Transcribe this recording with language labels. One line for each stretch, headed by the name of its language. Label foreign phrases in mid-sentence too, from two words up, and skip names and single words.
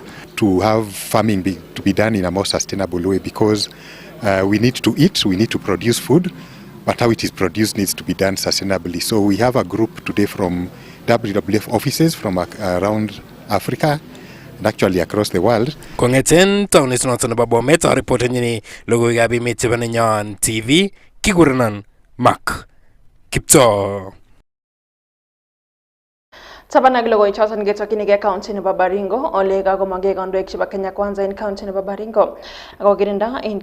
English: To have farming to be done in a more sustainable way, because we need to eat, we need to produce food, but how it is produced needs to be done sustainably. So we have a group today from WWF offices from around Africa and actually across the world.
Kalenjin: Kongeten taonit noton nebo Bomet reporteni Logoiywekab Emet chebo Nenyon TV kikurenon Mark Kipto. Tabanag logoiwek choton ketokyinigei county nebo Baringo ole kakomongei kandoik chebo Kenya Kwanza en county nebo Baringo ako kirinda en